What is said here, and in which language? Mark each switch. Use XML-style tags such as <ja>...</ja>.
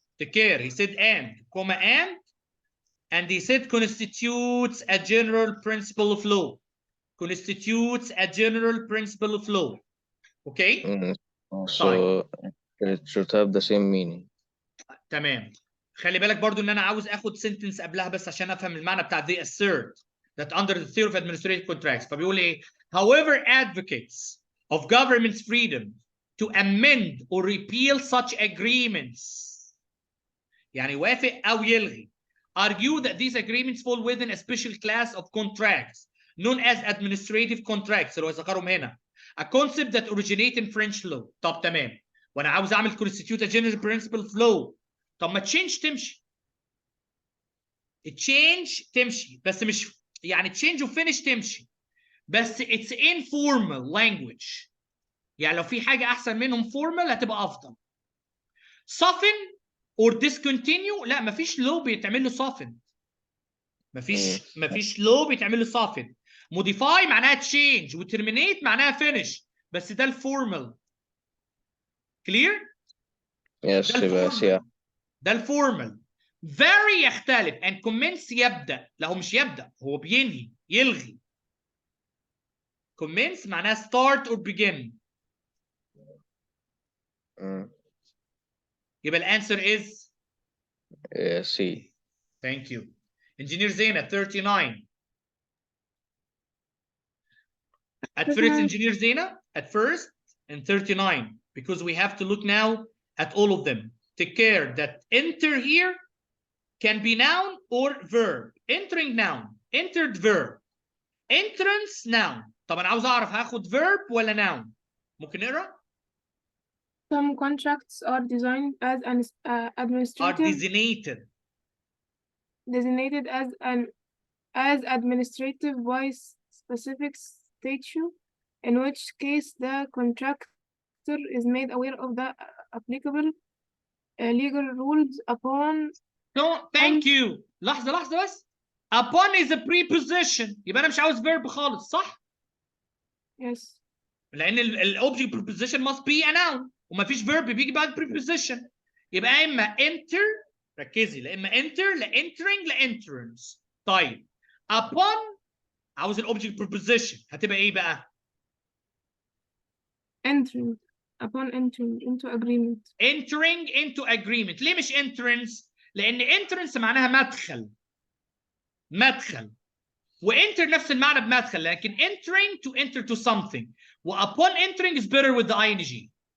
<en>The care, he said and, comma and he said constitutes a general principle of law. Constitutes a general principle of law. Okay? So it should have the same meaning.</en> <ar>تمام. خلي بالك برضو ان انا عاوز اخد سنتنس قبلها بس عشان افهم المعنى بتاع</ar> <en>they assert that under the theory of administrative contracts.</en> <ar>فبيقول ايه؟</ar> <en>however advocates of government's freedom to amend or repeal such agreements</en> <ar>يعني يوافق او يلغي</ar> <en>argue that these agreements fall within a special class of contracts known as administrative contracts</en> <ar>اللي هو ذكرهم هنا.</ar> <en>A concept that originates in French law.</en> <ar>طب تمام. وانا عاوز اعمل</ar> <en>constitute a general principle of law.</en> <ar>طب ما تشينج تمشي. تشينج تمشي بس مش يعني تشينج وفينش تمشي بس</ar> <en>it's informal language.</en> <ar>يعني لو في حاجه احسن منهم formal هتبقى افضل.</ar> <en>soften or discontinue</en> <ar>لا مفيش لو بيتعمل له soften. مفيش لو بيتعمل له soften. modify معناها change وterminate معناها finish بس ده الفورمال.</ar> <en>clear؟ Yes,</en> <ar>ده الفورمال.</ar> <en>very يختلف and commence يبدأ.</en> <ar>لا هو مش يبدأ هو بينهي يلغي.</ar> <en>commence معناها start or begin.</en> <ar>يبقى الانسر is</ar> <en>C. Thank you. Engineer Zainab 39. At first, Engineer Zainab, at first, and 39, because we have to look now at all of them. Take care that enter here can be noun or verb. Entering noun, entered verb. Entrance noun.</en> <ar>طب أنا عاوز أعرف هاخد verb ولا noun. ممكن نقرأ؟</ar> <en>Some contracts are designed as an administrative. Designated as administrative by specific statute, in which case the contractor is made aware of the applicable legal rules upon. No, thank you.</en> <ar>لحظة بس.</ar> <en>Upon is a preposition.</en> <ar>يبقى أنا مش عاوز verb خالص صح؟</ar> <en>Yes.</en> <ar>لأن الأوبجكت</ar> <en>preposition must be a noun</en> <ar>ومفيش verb بيجي بعد preposition. يبقى إما enter ركزي لا إما enter لا entering لا entrance. طيب upon عاوز الأوبجكت preposition هتبقى إيه بقى؟</ar> <en>Entering. Upon entering into agreement. Entering into agreement.</en> <ar>ليه مش</ar> <en>entrance؟ لأن entrance معناها مدخل وenter نفس المعنى بمدخل لكن entering to enter to something upon entering is better with the ing.</en>